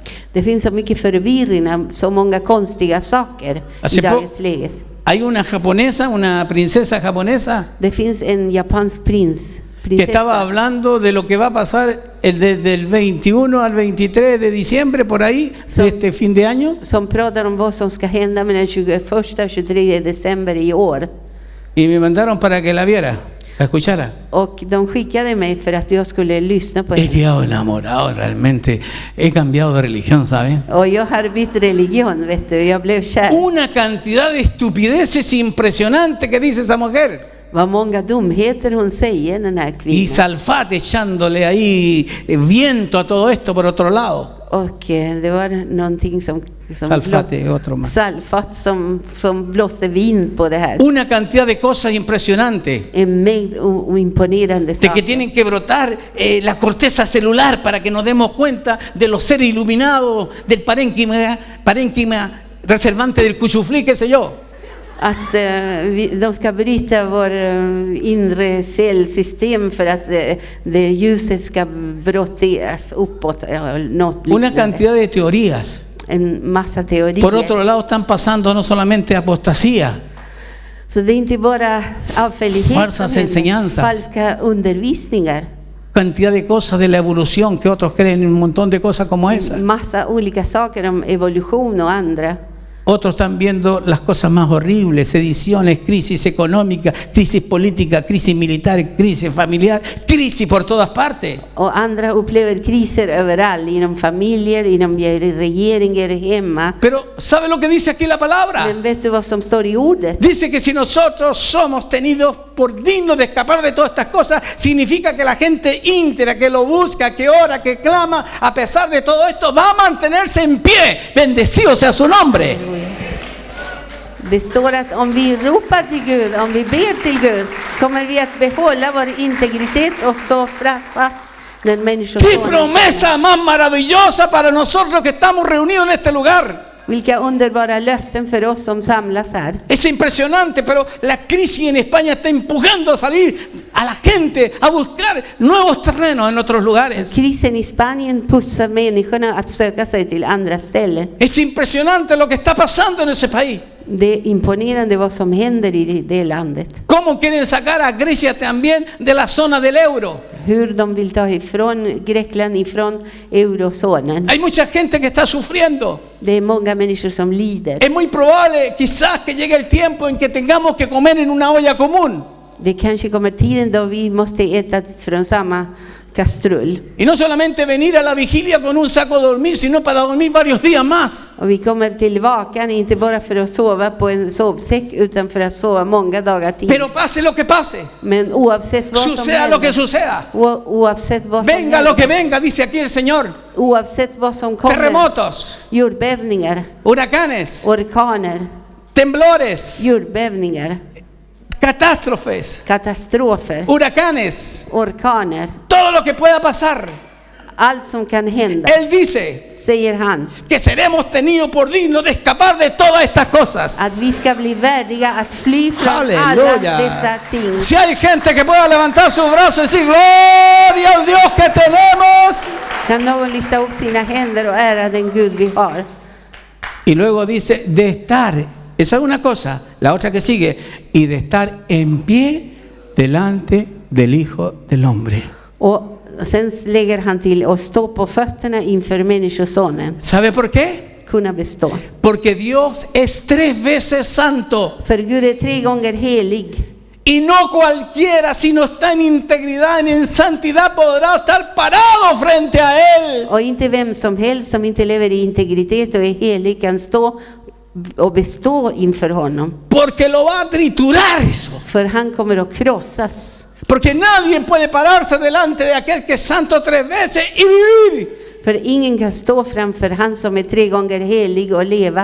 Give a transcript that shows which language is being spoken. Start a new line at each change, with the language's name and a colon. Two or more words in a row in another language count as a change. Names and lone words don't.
Swedish: Det finns så mycket förvirring, så många konstiga saker i dagens läge.
Spanish: Hay una japonesa, una princesa japonesa,
Swedish: Det finns en japansk
Spanish: que estaba
Swedish: prinsessa
Spanish: hablando de lo que va a pasar desde el 21 al 23 de diciembre, por ahí, de este fin de año.
Swedish: som pratar om vad som ska hända mellan 21 och 23 december i år.
Spanish: Y me mandaron para que la viera, la escuchara.
Swedish: Och de skickade mig för att jag skulle lyssna på
Spanish: He
Swedish: henne.
Spanish: quedado enamorado realmente. He cambiado de religión, ¿sabe?
Swedish: Och jag har bytt religion, vet du. Jag blev kär.
Spanish: Una cantidad de estupideces impresionante que dice esa mujer.
Swedish: Vad många dumheter hon säger, den här
Spanish: Y
Swedish: kvinnan.
Spanish: Salfate echándole ahí viento a todo esto por otro lado.
Swedish: Och det var någonting som Salfate,
Spanish: otro más.
Swedish: Salfat som blåste vind på det här.
Spanish: Una cantidad de cosas impresionantes.
Swedish: En mängd imponerande
Spanish: De que
Swedish: saker.
Spanish: tienen que brotar la corteza celular para que nos demos cuenta de los seres iluminados, del parénquima reservante del cuchuflí, qué sé yo.
Swedish: Att de ska bryta vår inre cellsystem för att det ljuset ska brotteras uppåt. Något
Spanish: Una
Swedish: liknande.
Spanish: cantidad de teorías.
Swedish: En massa teorier.
Spanish: Por otro lado están pasando no solamente apostasía,
Swedish: Så det är inte bara avfällighet,
Spanish: falsas enseñanzas,
Swedish: falska undervisningar.
Spanish: cantidad de cosas de la evolución que otros creen en un montón de cosas como esas.
Swedish: Massa olika saker om evolution och andra.
Spanish: Otros están viendo las cosas más horribles, sediciones, crisis económica, crisis política, crisis militar, crisis familiar, crisis por todas partes.
Swedish: Och andra upplever kriser överallt, inom familjer, inom regeringar hemma.
Spanish: Pero ¿sabe lo que dice aquí la palabra?
Swedish: Men vet du vad som står i ordet?
Spanish: Dice que si nosotros somos tenidos por dignos de escapar de todas estas cosas, significa que la gente íntegra, que lo busca, que ora, que clama, a pesar de todo esto, va a mantenerse en pie. Bendecido sea su nombre.
Swedish: Det står att om vi ropar till Gud, om vi ber till Gud, kommer vi att behålla vår integritet och stå fast när människor
Spanish: ¡Qué
Swedish: står.
Spanish: promesa más maravillosa para nosotros que estamos reunidos en este lugar!
Swedish: Vilka underbara löften för oss som samlas här.
Spanish: Es impresionante, pero la crisis en España está empujando a salir a la gente a buscar nuevos terrenos en otros lugares.
Swedish: Krisen i Spanien pussar människorna att söka sig till andra ställen.
Spanish: Es impresionante lo que está pasando en ese país.
Swedish: Det är imponerande vad som händer i det landet.
Spanish: ¿Cómo quieren sacar a Grecia también de la zona del euro?
Swedish: Hur de vill ta ifrån Grekland ifrån eurozonen.
Spanish: Hay mucha gente que está sufriendo.
Swedish: Det är många människor som lider.
Spanish: Es muy probable quizás que llegue el tiempo en que tengamos que comer en una olla común.
Swedish: Det kanske kommer tiden då vi måste äta från samma kastrull.
Spanish: Y no solamente venir a la vigilia con un saco de dormir, sino para dormir varios días más.
Swedish: Och vi kommer till vakan inte bara för att sova på en sovsäck utan för att sova många dagar till.
Spanish: Pero pase lo que pase,
Swedish: Men oavsett vad som
Spanish: suceda lo que
Swedish: händer,
Spanish: suceda,
Swedish: oavsett vad som
Spanish: venga lo que
Swedish: händer,
Spanish: venga, dice aquí el Señor.
Swedish: oavsett vad som kommer,
Spanish: Terremotos,
Swedish: jordbävningar,
Spanish: huracanes,
Swedish: orkaner,
Spanish: temblores,
Swedish: jordbävningar,
Spanish: catástrofes,
Swedish: katastrofer,
Spanish: huracanes,
Swedish: orkaner,
Spanish: todo lo que pueda pasar.
Swedish: allt som kan hända,
Spanish: Él dice
Swedish: säger han,
Spanish: que seremos tenidos por dignos de escapar de todas estas cosas.
Swedish: att vi ska bli värdiga att fly från alla
Spanish: Aleluya.
Swedish: dessa ting.
Spanish: Si hay gente que pueda levantar su brazo y decir gloria al Dios que tenemos.
Swedish: Kan någon lyfta upp sina händer och ära den Gud vi har?
Spanish: Y luego dice de estar, esa es una cosa, la otra que sigue, y de estar en pie delante del Hijo del Hombre.
Swedish: Och sen lägger han till att stå på fötterna inför Människosonen.
Spanish: ¿Sabe por qué?
Swedish: Kunna bestå.
Spanish: Porque Dios es 3 veces santo.
Swedish: För Gud är 3 gånger helig.
Spanish: Y no cualquiera, si no está en integridad, en santidad, podrá estar parado frente a Él.
Swedish: Och inte vem som helst som inte lever i integritet och är helig kan stå och bestå inför honom.
Spanish: Porque lo va a triturar eso.
Swedish: För han kommer att krossas.
Spanish: Porque nadie puede pararse delante de aquel que es santo 3 veces y vivir.
Swedish: För ingen kan stå framför han som är 3 gånger helig och leva.